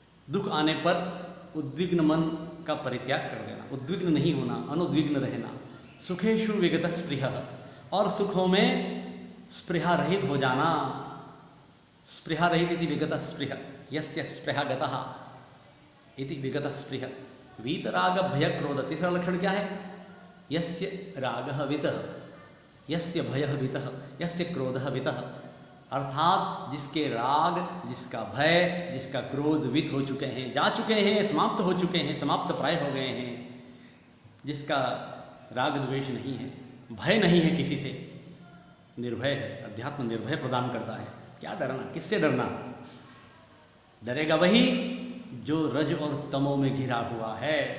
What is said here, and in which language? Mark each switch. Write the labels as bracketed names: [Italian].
[Hindi] दुख आने पर उद्विग्न मन का परित्याग कर देना, उद्विग्न नहीं होना, अनुद्विग्न रहना। [Sanskrit] सुखेषु विगत स्पृहः, [Hindi] और सुखों में स्पृहा रहित हो जाना। [Sanskrit] स्पृहा रहित इति विगत स्पृह, यस्य स्पृहा गतः इति विगत स्पृह। वीतराग भय क्रोध, [Hindi] तीसरा लक्षण क्या है? [Sanskrit] यस्य रागः वितः, यस्य भयः वितः, यस्य क्रोधः वितः। [Hindi] अर्थात जिसके राग, जिसका भय, जिसका क्रोध वित हो चुके हैं, जा चुके हैं, समाप्त हो चुके हैं, समाप्त प्राय हो गए हैं, जिसका राग द्वेष नहीं है, भय नहीं है किसी से, निर्भय है। अध्यात्म निर्भय प्रदान करता है। क्या डरना, किससे डरना? डरेगा वही जो रज और तमो में घिरा हुआ है।